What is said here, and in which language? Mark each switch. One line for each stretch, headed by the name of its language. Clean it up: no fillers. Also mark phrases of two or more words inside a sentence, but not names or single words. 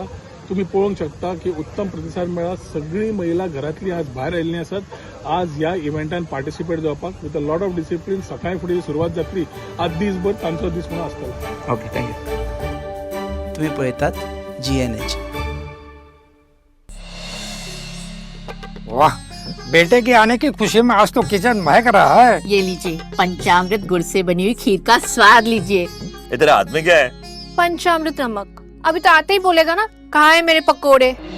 Konkani: तुम्ही पळोवंक शकता की उत्तम प्रतिसाद मेळ्ळा. सगळी महिला घरातली आज भायर आयिल्ली आसात आज ह्या इव्हेंटान पार्टिसिपेट जावपाक
English: with a lot of discipline.
Konkani: सकाळी फुडें सुरवात जातली, आज दीसभर तांचो दीस म्हणून आसतलो.
English: OK, thank you. तुम्ही पळयतात GNH.
Hindi: वाह, बेटे के आने की खुशी में आज तो किचन महक रहा है. ये लीजिए पंचामृत गुड़ से बनी हुई खीर का स्वाद लीजिए. ये तेरे हाथ में क्या है? पंचामृत नमक. अभी तो आते ही बोलेगा ना कहाँ है मेरे पकोड़े.